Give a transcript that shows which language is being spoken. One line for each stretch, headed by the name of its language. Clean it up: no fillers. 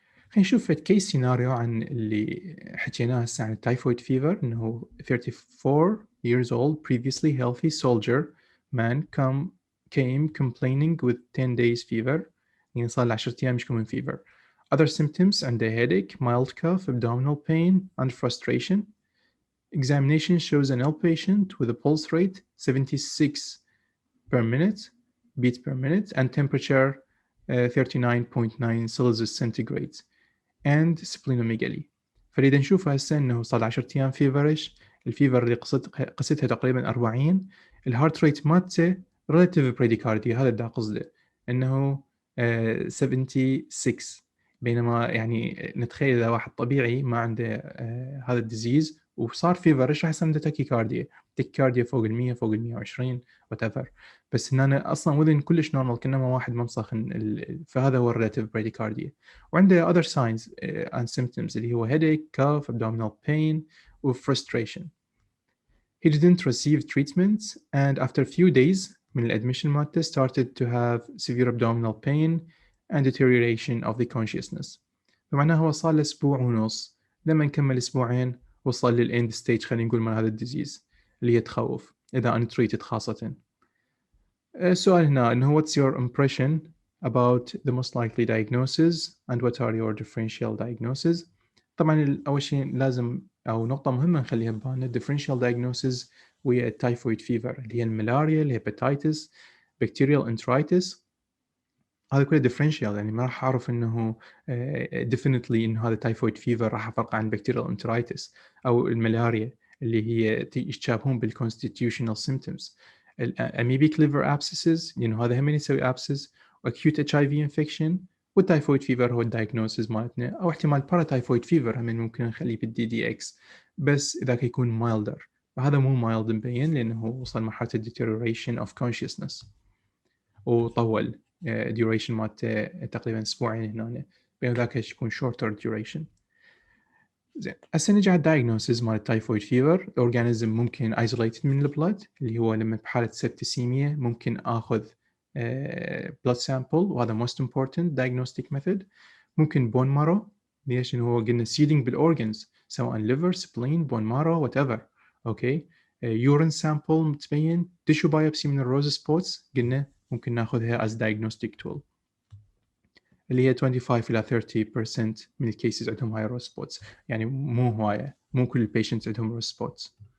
Arabic: خلينا نشوف كيس سيناريو عن اللي حكيناه هسه عن التايفويد فيفر.
English: انه 34 years old previously healthy soldier man came complaining with 10 days fever،
Arabic: يعني صار له 10 ايام يشكو من
English: fever. Other symptoms عنده headache, mild cough, abdominal pain and frustration. Examination shows an ill patient with a pulse rate 76 per minute beats per minute and temperature 39.9 Celsius centigrade and splenomegaly.
Arabic: فإذا نشوف هسه انه صار 10 ايام فيفرش، الفيفر اللي قصتها تقريبا 40، الهارت ريت مالته relative bradycardia هذا اللي قصده انه 76. بينما يعني نتخيل اذا واحد طبيعي ما عنده هذا الديزيز وصار فيفر ايش راح يصير عنده تاكيكارديا فوق ال100 فوق ال120 whatever. بس هنا اصلا وذن كلش نورمال كانما واحد ممسخ، فهذا هو relative bradycardia. وعنده
English: other signs and symptoms
Arabic: اللي هو
English: headache, cough, abdominal pain و frustration. He didn't receive treatment and after a few days
Arabic: من الادميشن مالته
English: started to have severe abdominal pain and deterioration of the consciousness.
Arabic: بمعناه هو صار له اسبوع ونص، لما نكمل اسبوعين وصل للاند ستيج خلينا نقول من هذا الديزيز اللي هي تخوف اذا untreated خاصة.
English: السؤال هنا انه what's your impression about the most likely diagnosis and what are your differential diagnoses.
Arabic: طبعا اول شيء لازم او نقطة مهمة نخليها ببالنا differential diagnosis وهي التايفويد فيفر اللي هي الملاريا، الهيباتيتس، بكتيريال انترايتس. هذا كله differential يعني ما راح اعرف انه definitely انه هذا تايفويد فيفر راح افرق عن بكتيريال انترايتس او الملاريا اللي هي يتشابهون بالconstitutional symptoms. amoebic liver abscesses لانه هذا هم يسوي abscess، acute HIV infection، والتايفويد فيفر هو الدايجنوسيس مالتنا، او احتمال باراتايفويد فيفر هم ممكن نخليه بالدي دي اكس بس اذا يكون مايلدر، فهذا مو مايلد مبين لانه وصل مرحله
English: deterioration of consciousنس
Arabic: وطول duration مالته تقريبا اسبوعين هنا، بين ذاك يكون shorter duration. زين هسه نجي على الدايجنوسيس مال التايفويد فيفر. الاورجانيزم ممكن isolated من البلد اللي هو لما بحاله سبتسيميا ممكن اخذ blood sample وهذا
English: most important diagnostic method.
Arabic: ممكن bone marrow، ليش؟ انه هو قلنا seeding بالاورجنز سواء liver, spleen, bone marrow whatever. اوكي urine sample متبين، tissue biopsy من الروز سبوتس قلنا ممكن ناخذها
English: as diagnostic tool.
Arabic: اللي هي 25 إلى 30% من الكيسز عندهم هاي روز سبوتس، يعني مو هواية، مو كل البيشنتس عندهم روز سبوتس.